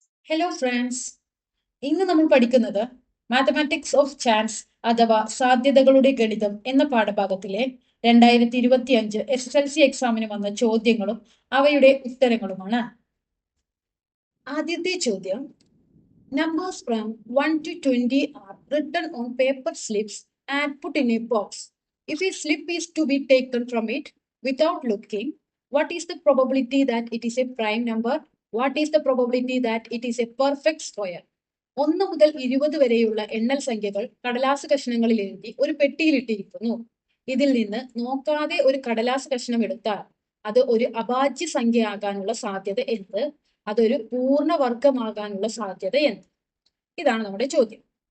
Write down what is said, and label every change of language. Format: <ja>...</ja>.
<ml>Hello friends, ഇന്ന് നമ്മൾ പഠിക്കുന്നത് മാത്തമാറ്റിക്സ് ഓഫ് ചാൻസ് അഥവാ സാധ്യതകളുടെ ഗണിതം എന്ന പാഠഭാഗത്തിലെ 2025 SSLC എക്സാമിന് വന്ന ചോദ്യങ്ങളും അവയുടെ ഉത്തരങ്ങളുമാണ്. ആദ്യത്തെ ചോദ്യം,</ml> <en>Numbers from 1 to 20 are written on paper slips and put in a box. If a slip is to be taken from it without looking, what is the probability that it is a prime number? What is the probability that it is a perfect square?</en> <ml>1 മുതൽ 20 വരെയുള്ള എണ്ണൽ സംഖ്യകൾ കടലാസ് കഷ്ണങ്ങളിൽ എഴുതി ഒരു പെട്ടിയിലിട്ടിരിക്കുന്നു. ഇതിൽ നിന്ന് നോക്കാതെ ഒരു കടലാസ് കഷ്ണം എടുത്താൽ അത് ഒരു അഭാജ്യ സംഖ്യയാകാനുള്ള സാധ്യത എന്ത്? അതൊരു പൂർണ്ണവർഗമാകാനുള്ള സാധ്യത എന്ത്? ഇതാണ് നമ്മുടെ ചോദ്യം.</ml>